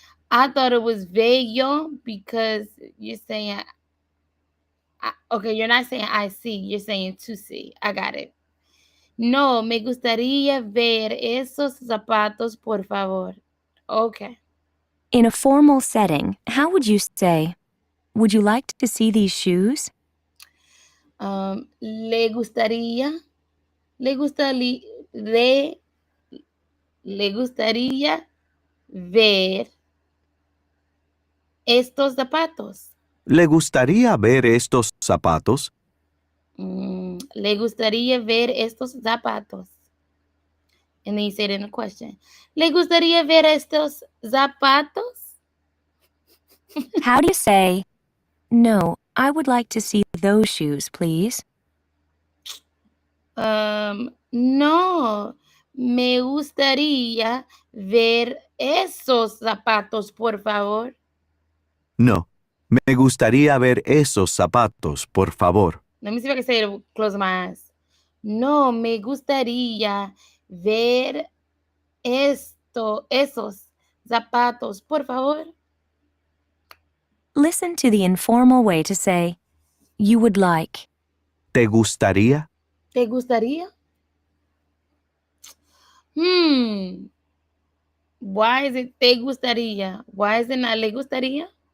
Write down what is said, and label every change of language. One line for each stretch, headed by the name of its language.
English: I thought it was bello because you're saying, okay, you're not saying I see, you're saying to see. I got it.
Spanish: No, me gustaría ver esos zapatos, por favor.
English: Okay. In a formal setting, how would you say, would you like to see these shoes?
Spanish: Le gustaría ver estos zapatos. ¿Le gustaría ver estos zapatos? Le gustaría ver estos zapatos.
English: And then you say it in a question.
Spanish: ¿Le gustaría ver estos zapatos?
English: How do you say, no, I would like to see those shoes, please?
Spanish: No, me gustaría ver esos zapatos, por favor. No. Me gustaría ver esos zapatos, por favor.
English: Let me see if I can say it close my eyes.
Spanish: No, me gustaría ver esos zapatos, por favor.
English: Listen to the informal way to say, you would like.
Spanish: ¿Te gustaría? ¿Te gustaría?
English: Why is it
Spanish: te gustaría?
English: Why is it not
Spanish: le gustaría?